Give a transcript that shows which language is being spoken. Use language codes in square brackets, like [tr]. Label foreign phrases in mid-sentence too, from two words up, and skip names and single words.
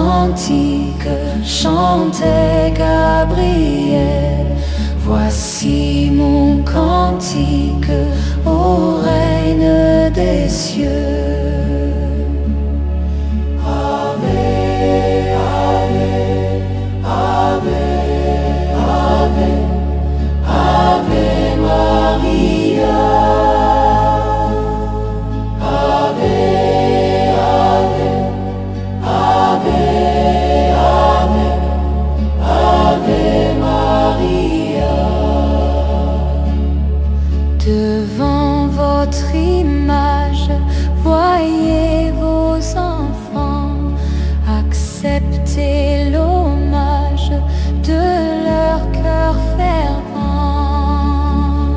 [fr] cantique chantait Gabriel. Voici mon cantique au règne des cieux. [la] Ave, Ave, Ave, Ave, Ave Maria. Ave, Ave, Ave, Ave, Ave Maria. [fr] Devant votre image, voyez vos enfants, acceptez l'hommage de leur cœur fervent.